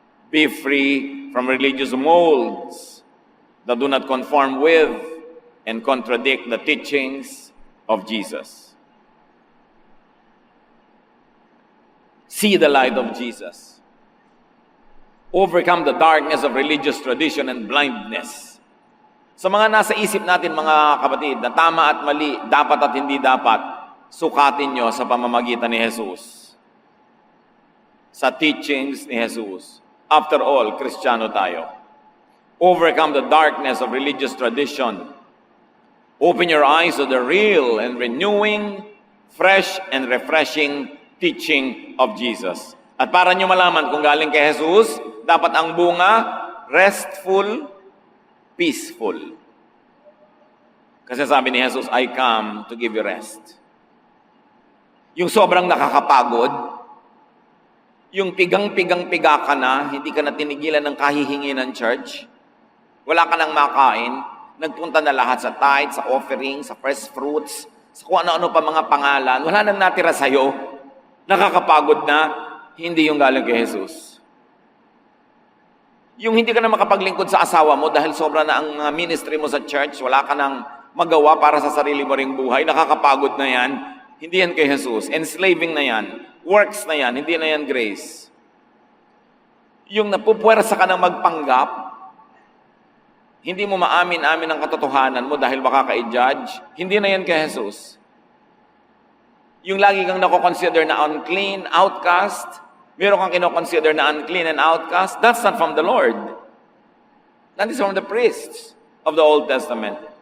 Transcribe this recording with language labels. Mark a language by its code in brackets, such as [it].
[en] Be free from religious molds that do not conform with and contradict the teachings of Jesus. See the light of Jesus. Overcome the darkness of religious tradition and blindness. [tl] Sa mga nasa isip natin, mga kapatid, na tama at mali, dapat at hindi dapat, sukatin nyo sa pamamagitan ni Jesus. Sa teachings ni Jesus. [en] After all, [tl] Kristiyano tayo. [en] Overcome the darkness of religious tradition. Open your eyes to the real and renewing, fresh and refreshing teaching of Jesus. [tl] At para nyo malaman kung galing kay Jesus, dapat ang bunga, [en] restful, peaceful. [tl] Kasi sabi ni Jesus, [en] I come to give you rest. [tl] Yung sobrang nakakapagod, yung pigang-pigang-piga ka na, hindi ka na tinigilan ng kahihingi ng church, wala ka nang makain, nagpunta na lahat sa tithe, sa offering, sa first fruits, sa kung ano-ano pa mga pangalan, wala nang natira sa'yo, nakakapagod na, hindi yung galing kay Jesus. Yung hindi ka na makapaglingkod sa asawa mo dahil sobra na ang ministry mo sa church, wala ka nang magawa para sa sarili mo ring buhay, nakakapagod na yan, hindi yan kay Jesus. Enslaving na yan, works na yan, hindi na yan grace. Yung napupuwersa ka ng magpanggap, hindi mo maamin-amin ang katotohanan mo dahil baka ka-judge, hindi na yan kay Jesus. Yung lagi kang nako-consider na unclean, outcast, meron kang kino-consider na unclean and outcast, [en] that's not from the Lord. That is from the priests of the Old Testament.